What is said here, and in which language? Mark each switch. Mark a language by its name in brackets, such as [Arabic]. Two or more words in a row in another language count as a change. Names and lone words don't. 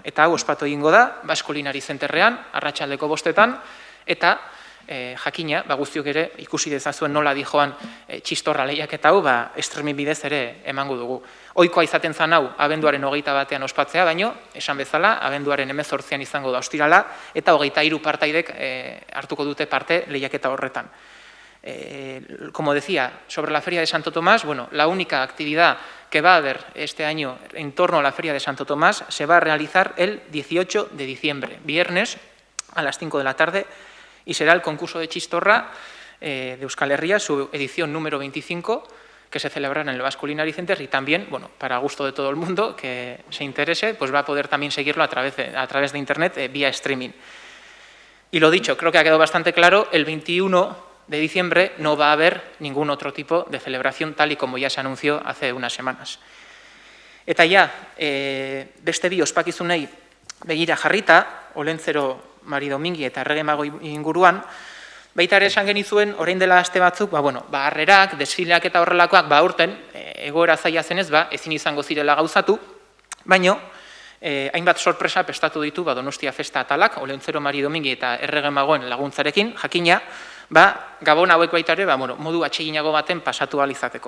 [Basque] Eta hau ospatu egingo da, Baskolinari zenterrean, arratsaldeko 5etan, eta jakina, guztiok ere ikusi dezazuen nola dijoan txistorra lehiaketa hau, streaming bidez ere emango dugu. Ohikoa izaten zan hau, abenduaren 21 ospatzea, baino, esan bezala, abenduaren 18an izango da ostirala, eta 23 partaidek hartuko dute parte lehiaketa horretan. [Spanish] Como decía, sobre la Feria de Santo Tomás, la única actividad que va a haber este año en torno a la Feria de Santo Tomás se va a realizar el 18 de diciembre, viernes a las 5 de la tarde, y será el concurso de Chistorra de Euskal Herria, su edición número 25, que se celebrará en el Baskolinari Center y también, para gusto de todo el mundo que se interese, va a poder también seguirlo a través de Internet vía streaming. Y lo dicho, creo que ha quedado bastante claro, el 21 de diciembre no va a haber ningún otro tipo de celebración tal y como ya se anunció hace unas semanas. [Basque] Eta ja, beste bi ospakizunei begira jarrita, Olentzero Mari Domingi eta Erregemago inguruan, baita ere esan genizuen, orain dela aste batzuk, harrerak, desfileak eta horrelakoak, aurten, egoera zaila zenez, ezin izango zirela gauzatu, baino, hainbat sorpresa prestatu ditu Donostia Festa atalak, Olentzero Mari Domingi eta Erregemagoen laguntzarekin, jakina, gabon hauek baita ere, modu atseginago baten pasatu ahal izateko.